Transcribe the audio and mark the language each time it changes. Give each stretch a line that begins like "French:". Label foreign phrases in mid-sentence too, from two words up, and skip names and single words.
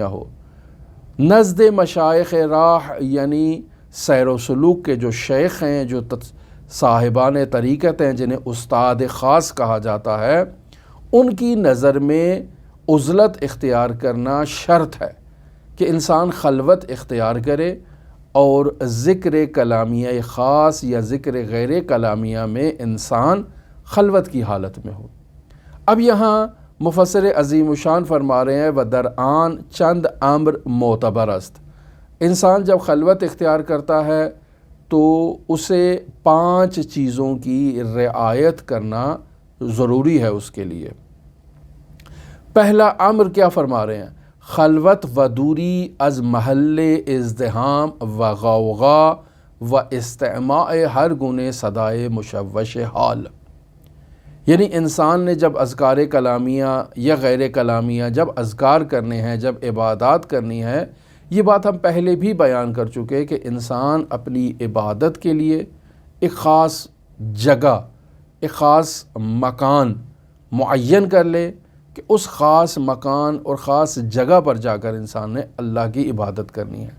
Urdu: ہو،
Persian: نزد مشائخ راہ
Urdu: یعنی سیر و سلوک کے جو شیخ ہیں، جو صاحبان طریقت ہیں، جنہیں استاد خاص کہا جاتا ہے، ان کی نظر میں عزلت اختیار کرنا شرط ہے کہ انسان خلوت اختیار کرے اور ذکر کلامیہ خاص یا ذکر غیر کلامیہ میں انسان خلوت کی حالت میں ہو۔ اب یہاں مفسر عظیم الشان فرما رہے ہیں
Persian: وَدَرْآن چند امر معتبر است،
Urdu: انسان جب خلوت اختیار کرتا ہے تو اسے 5 چیزوں کی رعایت کرنا ضروری ہے اس کے لیے۔ پہلا امر کیا فرما رہے ہیں؟
Persian: خلوت و دوری از محل ازدحام و غوغا و استماع ہر گنے صدائے مشوش حال،
Urdu: یعنی انسان نے جب اذکار کلامیہ یا غیر کلامیہ جب اذکار کرنے ہیں، جب عبادات کرنی ہے، یہ بات ہم پہلے بھی بیان کر چکے کہ انسان اپنی عبادت کے لیے ایک خاص جگہ، ایک خاص مکان معین کر لے کہ اس خاص مکان اور خاص جگہ پر جا کر انسان نے اللہ کی عبادت کرنی ہے۔